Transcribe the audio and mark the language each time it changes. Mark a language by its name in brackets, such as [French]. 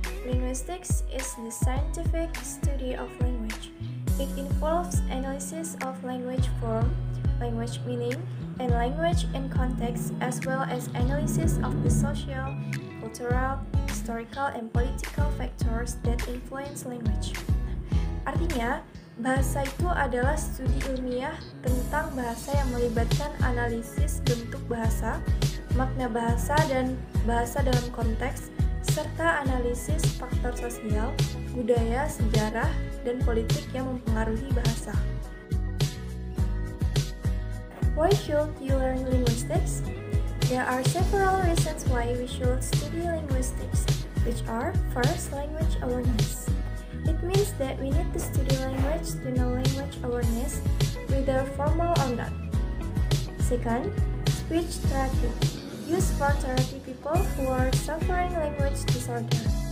[English] Linguistics is the scientific study of language. It involves analysis of language form, language meaning, and language in context, as well as analysis of the social, cultural, historical, and political factors that influence language. [Indonesian] Artinya, bahasa itu adalah studi ilmiah tentang bahasa yang melibatkan analisis bentuk bahasa, makna bahasa, dan bahasa dalam konteks, serta analisis faktor sosial, budaya, sejarah, dan politik yang mempengaruhi bahasa. [English] Why should you learn linguistics? There are several reasons why we should study linguistics, which are: first, language awareness. It means that we need to study language to know language awareness, whether formal or not. Second, speech therapy, used for therapy people who are suffering language disorder.